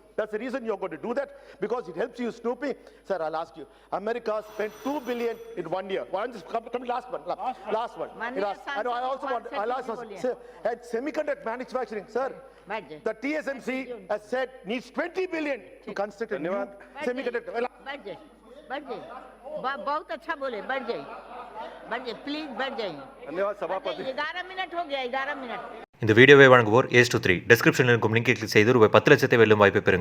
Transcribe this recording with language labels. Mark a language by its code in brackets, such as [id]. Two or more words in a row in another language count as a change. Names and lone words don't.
[en] That's the reason you're going to do that, because it helps you snooping. Sir, I'll ask you, America spent $2 billion in 1 year. Well, I'm just coming last one. I'll ask one. Sir, at semiconductor manufacturing, sir, the TSMC has said needs 20 billion to construct a new semiconductor. [hi] बढ़ जाइए बहुत अच्छा बोले बढ़ जाइए प्लीज बढ़ जाइए धन्यवाद सभापति 11 मिनट हो गया 11 मिनट [ta] இந்த வீடியோவை வழங்குவோர் ஏஸ் டு 3 டெஸ்கிரிப்ஷனில் இருக்கும் லிங்கை கிளிக் செய்து ரூபாய் 10 லட்சத்தை வெல்லும் வாய்ப்பை பெறுங்கள்